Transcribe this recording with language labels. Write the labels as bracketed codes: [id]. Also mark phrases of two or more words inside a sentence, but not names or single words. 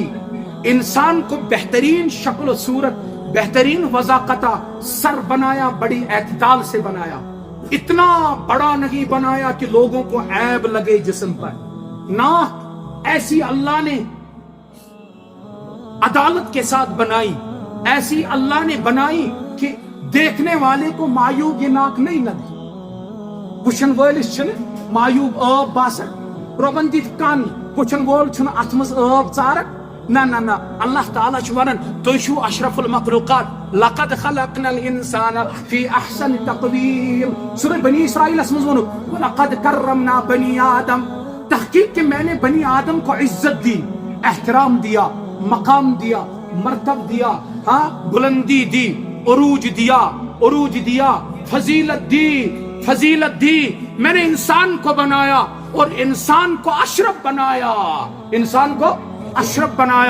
[ur] انسان کو بہترین شکل و صورت، بہترین وضاقتہ، سر بنایا، بڑی اعتدال سے بنایا، اتنا بڑا نہیں بنایا کہ لوگوں کو عیب لگے جسم پر۔ ناک ایسی اللہ نے عدالت کے ساتھ بنائی، ایسی اللہ نے بنائی کہ دیکھنے والے کو معیوب یہ ناک نہیں لگی۔ [ks] وچھن وٲلِس چھنہٕ معیوب ٲب باسان، رۄبن دِتۍ کن، وچھن وول چھُنہٕ اتھ منٛز ٲب ژاران۔ نہ نہ نہ، اللہ تعالیٰ چھُ ونان تُہۍ چھِو اشرف المخلوقات، [ar] لقد خلقنا الانسان فی احسن تقویم۔ [ks] سورہ بنی اسرائیلس منٛز ووٚنُکھ [ar] وَلَقَدْ كَرَّمْنَا بنی آدم، [ur] تحقیق کہ میں نے بنی آدم کو عزت دی، احترام دیا، مقام دیا، مرتب دیا، ہاں بلندی دی، عروج دیا، فضیلت دی۔ میں نے انسان کو بنایا اور انسان کو اشرف بنایا، انسان کو اشرف بنایا۔